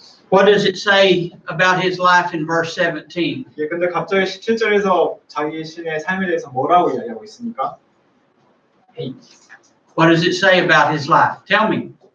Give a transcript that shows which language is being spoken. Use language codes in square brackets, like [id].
[en] What does it say about his life in verse 17? [ko] 예, 근데 갑자기 17절에서 자기 신의 삶에 대해서 뭐라고 이야기하고 있습니까? [en] What does it say about his life? Tell me.